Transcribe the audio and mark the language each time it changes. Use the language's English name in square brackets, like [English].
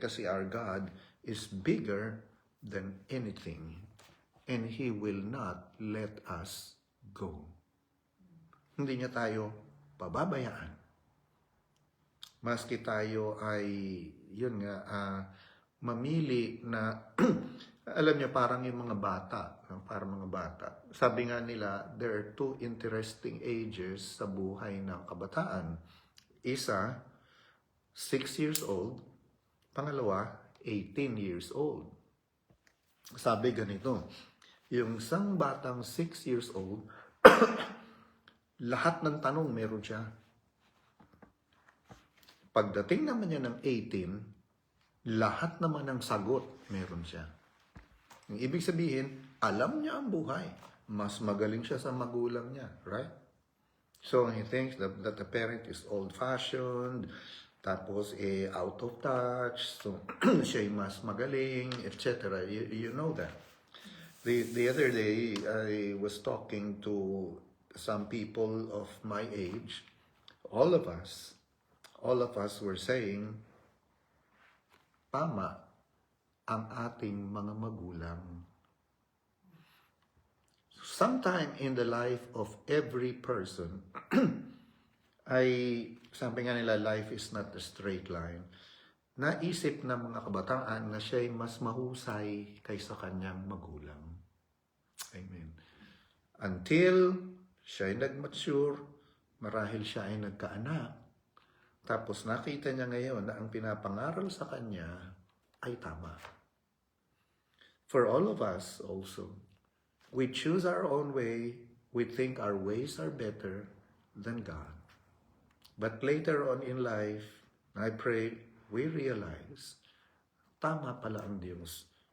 [English] Kasi our God is bigger than anything and He will not let us go. [Filipino] Hindi niya tayo pababayaan. Maski tayo ay, yun nga, mamili na, alam niyo, parang yung mga bata, parang mga bata. Sabi nga nila, there are two interesting ages sa buhay ng kabataan. Isa, 6 years old. Pangalawa, 18 years old. Sabi ganito, yung isang batang 6 years old, lahat ng tanong meron siya. Pagdating naman niya ng 18, lahat naman ng sagot meron siya. Ang ibig sabihin, alam niya ang buhay. Mas magaling siya sa magulang niya, right? [English] So he thinks that the parent is old-fashioned, tapos out of touch, so [Filipino] siya'y mas magaling, [English] etc. You know that. The other day, I was talking to some people of my age. All of us were saying, [Filipino] tama ang ating mga magulang. [English] Sometime in the life of every person, [Filipino] sabi nga nila, [English] life is not a straight line. [Filipino] Naisip ng mga kabataan na siya'y mas mahusay kaysa kanyang magulang. Amen. Until siya'y nag-mature, marahil siya ay nagkaanak, tapos nakita niya ngayon na ang pinapangaral sa kanya ay tama. [English] For all of us also, we choose our own way, we think our ways are better than God. But later on in life, I pray, we realize, [Filipino] tama pala ang Diyos.